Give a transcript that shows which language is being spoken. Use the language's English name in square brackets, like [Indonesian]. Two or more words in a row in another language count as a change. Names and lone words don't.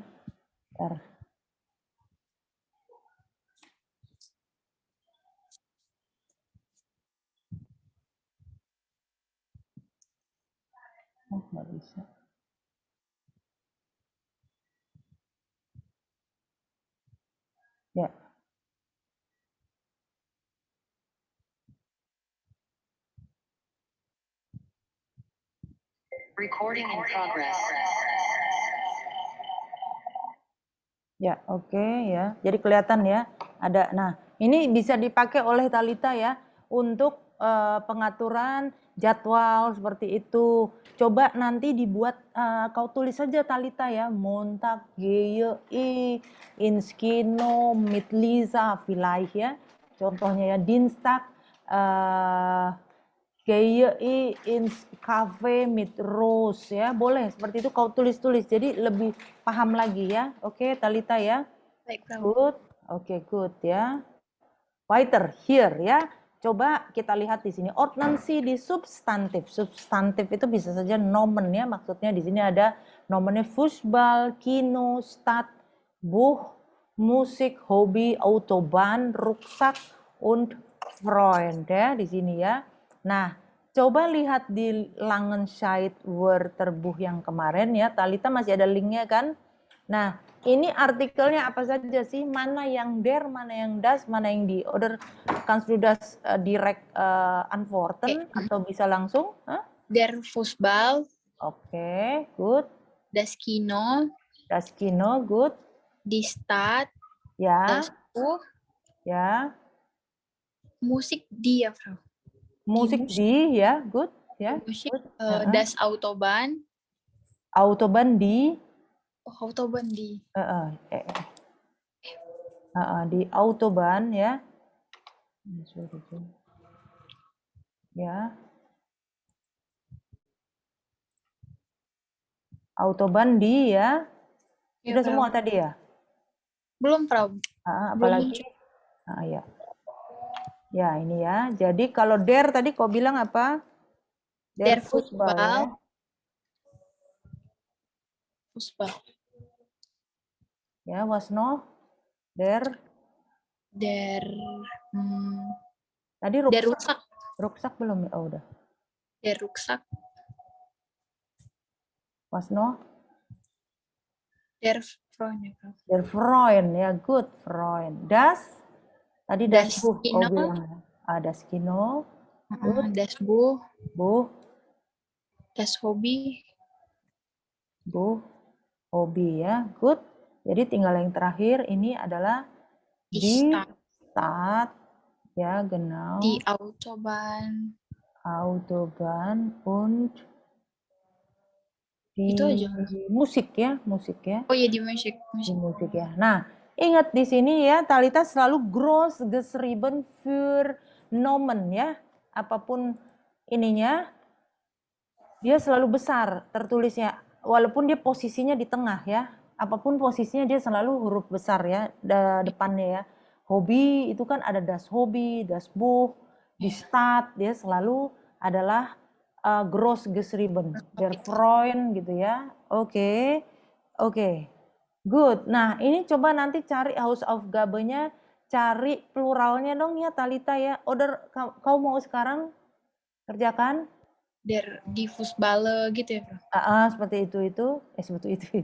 [Indonesian] Bentar. Oh, nggak bisa. Ya. [English] Recording in progress. [Indonesian] Ya, oke ya. Jadi kelihatan ya, ada. Nah, ini bisa dipakai oleh Talita ya untuk pengaturan jadwal seperti itu. Coba nanti dibuat, kau tulis saja Talita ya, [German] Montag gehe ich ins Kino mit Lisa vielleicht ya. [Indonesian] Contohnya ya, [German] Dienstag gehe ich ins Cafe mit Rose ya. [Indonesian] Boleh seperti itu kau tulis-tulis. Jadi lebih paham lagi ya. Oke, Talita ya. Baik, Frau. [English] Good. Oke, good ya. Weiter here ya. [Indonesian] Coba kita lihat di sini ordnansi di substantif. Substantif itu bisa saja nomen ya. Maksudnya di sini ada nomennya [German] Fußball, Kino, Stadt, Buch, Musik, [Indonesian] Hobi, [German] Autobahn, Rucksack, und Freund [Indonesian] ya di sini ya. Nah, coba lihat di Langenscheidt Wörterbuch yang kemarin ya. Talita masih ada linknya kan? Nah, ini artikelnya apa saja sih? Mana yang der, mana yang das, mana yang di. [German] Oder kannst du das direct antworten [Indonesian] atau bisa langsung? Huh? [German] Der Fußball, [Indonesian] Oke, good. [German] das Kino, Das Kino, good. die Stadt, [Indonesian] Ya, [German] das Buch, [Indonesian] ya. Musik dia, Frau. Musik di, ya, good. Ya, Musik, good. [German] das Autobahn. Autobahn di. Oh, Autobahn di. Di Autobahn ya. [Indonesian] Ya. [German] Autobahn di ya. [Indonesian] Sudah semua tadi ya? Belum, Frau. Apalagi? Ya. Ya, ini ya. Jadi kalau der tadi kau bilang apa? [German] Der Fußball. [Indonesian] Ya. Fußball. [German] Ya, was noch? Der tadi Rucksack. [Indonesian] Rucksack belum ya? Oh, udah. [German] Der Rucksack. Was noch? Der Freund. Der Freund, ya, good Freund. Das tadi das Buch kau bilang. Das Kino. Das Buch. Buch. Das Hobby. Buch. [Indonesian] Hobi ya, good. Jadi tinggal yang terakhir ini adalah [German] di Stadt, [Indonesian] ya, genau. [German] Die Autobahn. Autobahn und di [Indonesian] itu aja. Musik ya. Oh iya, [German] di musik. Di musik [Indonesian] ya. Nah, ingat di sini ya, Talita selalu [German] groß geschrieben für Nomen [Indonesian] ya. Apapun ininya, dia selalu besar tertulisnya. Walaupun dia posisinya di tengah ya. apapun posisinya dia selalu huruf besar ya depannya ya. Hobi itu kan ada [German] das Hobby, das Buch, di Stadt [Indonesian] dia selalu adalah [German] groß geschrieben, der Freund [Indonesian] gitu ya. Oke. Good. Nah, ini coba nanti cari Hausaufgabe-nya, cari pluralnya dong ya Talita ya. Oder kau mau sekarang kerjakan? [German] Die Fußballer [Indonesian] gitu ya, Prof. Seperti itu. Seperti itu.